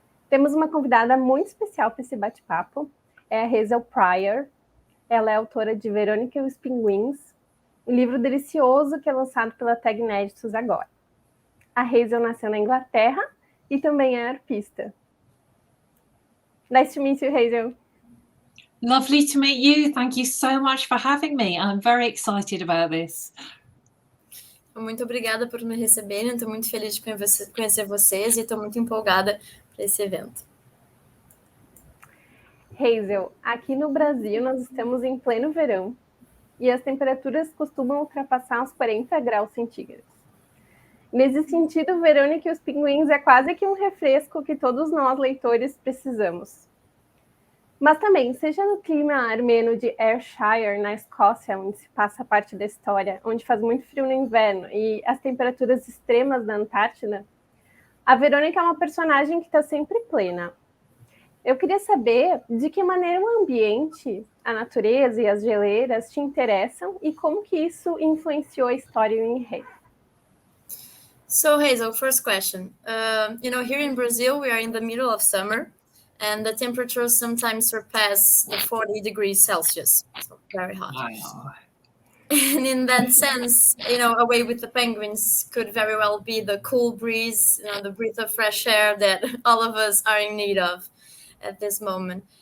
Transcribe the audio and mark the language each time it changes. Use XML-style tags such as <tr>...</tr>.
<pt>Temos uma convidada muito especial para esse bate-papo, é a Hazel Pryor. Ela é autora de Verônica e os Pinguins, um livro delicioso que é lançado pela Tag Inéditos agora. A Hazel nasceu na Inglaterra e também é arpista.</pt> <en>Nice to meet you, Hazel. Lovely to meet you. Thank you so much for having me. I'm very excited about this.</en> <pt>Muito obrigada por me receberem. Estou muito feliz de conhecer vocês e estou muito empolgada para esse evento. Hazel, aqui no Brasil nós estamos em pleno verão e as temperaturas costumam ultrapassar os 40 graus centígrados. Nesse sentido, Verônica e os Pinguins é quase que um refresco que todos nós, leitores, precisamos. Mas também, seja no clima armeno de Ayrshire, na Escócia, onde se passa parte da história, onde faz muito frio no inverno, e as temperaturas extremas da Antártida, a Verônica é uma personagem que está sempre plena. Eu queria saber de que maneira o ambiente, a natureza e as geleiras te interessam e como que isso influenciou a história e o enredo.</pt> <en>So Hazel, first question. Here in Brazil, we are in the middle of summer and the temperatures sometimes surpass the 40 degrees Celsius. So very hot. Wow. And in that sense, away with the penguins could very well be the cool breeze, the breath of fresh air that all of us are in need of at this moment.</en>